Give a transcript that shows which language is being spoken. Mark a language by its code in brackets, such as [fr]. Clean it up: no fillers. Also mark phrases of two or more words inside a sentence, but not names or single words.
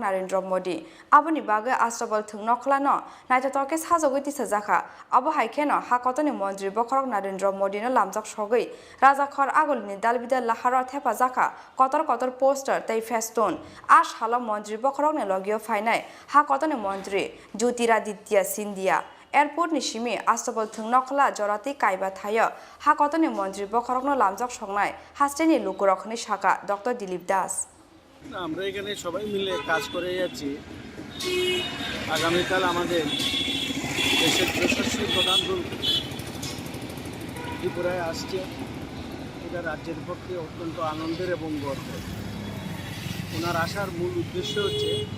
[trp] Narendra Modi Aboni Bagai Astabal Thung Nokla no Naitotoke Sajogiti Sajaka Abo Haikeno Hakotoni Montri Bokrok Narendra Modi no Lamjak Shogoi Raja Khor Agolini Dalbida Lahara Thepa Jaka Kotor poster tei feston Ash Hala Montri Bokrok ni logio Fainai Hakotoni Montri Jyotiraditya Scindia Airport ni shimi Astabal Thung Nokla Jorati Kaiba Thayo Hakotoni Montri Bokrok no Lamjak Songnai Hasteni Lukurokni Shaka Dr. Dilip Das [bn] আমরা এখানে সবাই মিলে কাজ করে যাচ্ছি আগামীকাল আমাদের দেশের যশস্বী প্রধানমন্ত্রী ত্রিপুরায় আসছে এটা রাজ্যের পক্ষে অত্যন্ত আনন্দের এবং গর্বের ওনার আসার মূল উদ্দেশ্য হচ্ছে